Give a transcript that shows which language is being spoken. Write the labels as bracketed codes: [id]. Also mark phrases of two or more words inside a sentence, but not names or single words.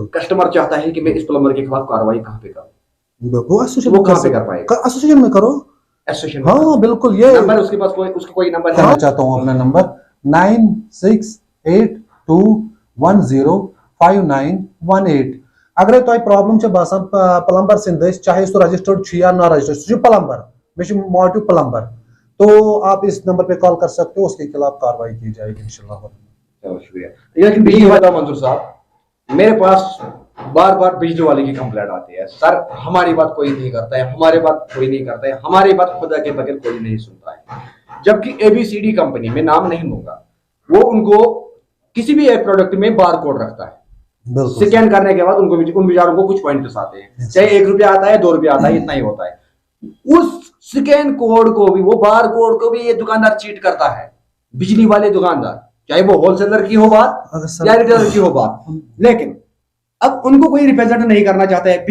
[ur] کسٹمر چاہتا ہے کہ میں اس پلمبر کے خلاف کاروائی کہاں پہ کروں وہ کہاں پہ کر پائے گا ایسوسیشن میں کرو ایسوسیشن ہاں بالکل یہ نمبر اس کے پاس اس کا کوئی نمبر کہنا چاہتا ہوں اپنا نمبر 9682105918 [ks] اگر تۄہہِ پرابلم چھِ باسان پلمبر سٕنٛدۍ دٔسۍ چاہے سُہ رجسٹرڈ چھُ یا نہ رجسٹرڈ سُہ چھُ پلمبر مےٚ چھُ موٹو پلمبر [ur] تو آپ اس نمبر پہ کال کر سکتے ہو اس کے خلاف کاروائی کی جائے گی انشاءاللہ. چلو شکریہ. لیکن بجلی والا منظور صاحب میرے پاس بار بار بجلی والے کی کمپلینٹ آتی ہے سر ہماری بات کوئی نہیں کرتا ہے ہماری بات کوئی نہیں کرتا ہے ہماری بات خدا کے بغیر کوئی نہیں سنتا ہے جبکہ ABCD کمپنی میں نام نہیں لوں گا وہ ان کو کسی بھی ایک پروڈکٹ میں [en] bar code [ur] رکھتا ہے سکین کرنے کے بعد ان بیچاروں کو کچھ پوائنٹس آتے ہیں چاہے 1 روپیہ آتا ہے 2 روپیہ آتا ہے اتنا ہی ہوتا ہے اس [en] scan code [ur] کو بھی وہ [en] bar code [ur] کو بھی یہ دکاندار چیٹ کرتا ہے بجلی والے دکاندار چاہے وہ ہول سیلر کی ہو بات یا ریٹیلر کی ہو بات لیکن اب ان کو کوئی ریپرزینٹ نہیں کرنا چاہتا ہے.